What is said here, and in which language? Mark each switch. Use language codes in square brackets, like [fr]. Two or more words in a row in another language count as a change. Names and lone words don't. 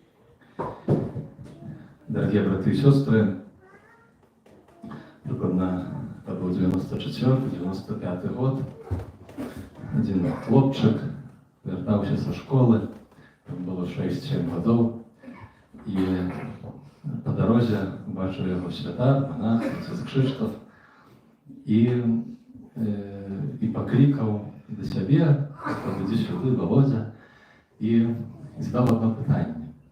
[ru] Дорогие браты и сестры, прикладно это был 94-95 год. [be] один хлопчик вяртаўся са школы, там было 6-7 гадоў, і па дарозе бачыў яго святар, монах, отец Крzysztof, і паклікаў да сябе, ідзі сюды, Володя, і задаў одно пытанне.